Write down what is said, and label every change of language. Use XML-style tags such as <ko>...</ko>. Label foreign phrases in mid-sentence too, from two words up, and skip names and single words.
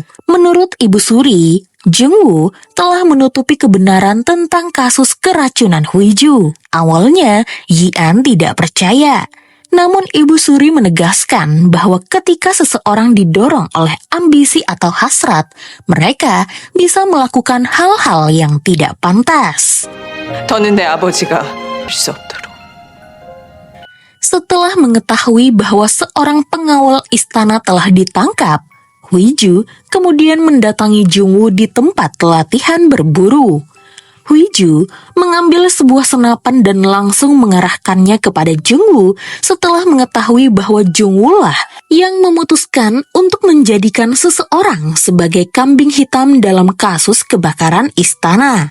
<id>Menurut Ibu Suri, Jung-woo telah menutupi kebenaran tentang kasus keracunan Huiju. Awalnya, Yi-an tidak percaya. Namun Ibu Suri menegaskan bahwa ketika seseorang didorong oleh ambisi atau hasrat, mereka bisa melakukan hal-hal yang tidak pantas.</id> <ko>더는 내 아버지가 할 수 없도록.</ko> <id>Setelah mengetahui bahwa seorang pengawal istana telah ditangkap, Huiju kemudian mendatangi Jung-woo di tempat latihan berburu. Huiju mengambil sebuah senapan dan langsung mengarahkannya kepada Jung-woo setelah mengetahui bahwa Jung-woo lah yang memutuskan untuk menjadikan seseorang sebagai kambing hitam dalam kasus kebakaran istana.</id>